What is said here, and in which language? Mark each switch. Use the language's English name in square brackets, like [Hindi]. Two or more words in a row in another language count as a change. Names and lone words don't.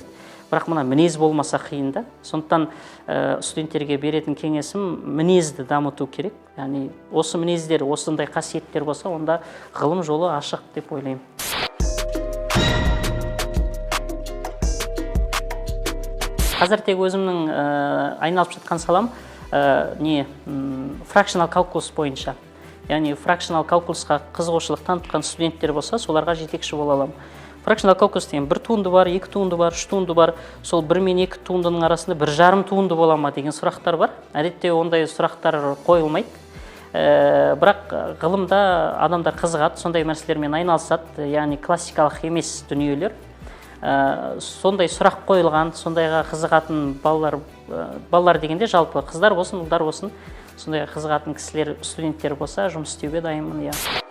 [Kazakh] Бірақ мына мінез болмаса қиын да. Сондықтан студенттерге беретін кеңесім мінезді дамыту керек. Яғни осы мінездер, осындай қасиеттер болса, онда ғылым жолы ашық деп ойлаймын. Қазір тек өзімнің айналып жатқан салам [English] fractional calculus [Kazakh] бойынша. Яғни [English] fractional calculusқа [Kazakh] қызығушылық танытқан студенттер болса, соларға жетекші бола аламын. [English] Fractional calculus [Kazakh] деген бір туынды бар, екі туынды бар, үш туынды бар. Сол бір мен екі туындының арасында 1,5 туынды бола ма деген сұрақтар бар. Әдетте ондай сұрақтар қойылмайды. Бірақ ғылымда адамдар қызығады, сондай нәрселермен айналысады, яғни классикалық емес дүниелер. Сондай сұрақ қойылған, сондайға қызығатын балалар дегенде жалпы қыздар болсын, ұлдар болсын, сондайға қызығатын кісілер, студенттер болса, жұмыс істеуге дайынмын, иә.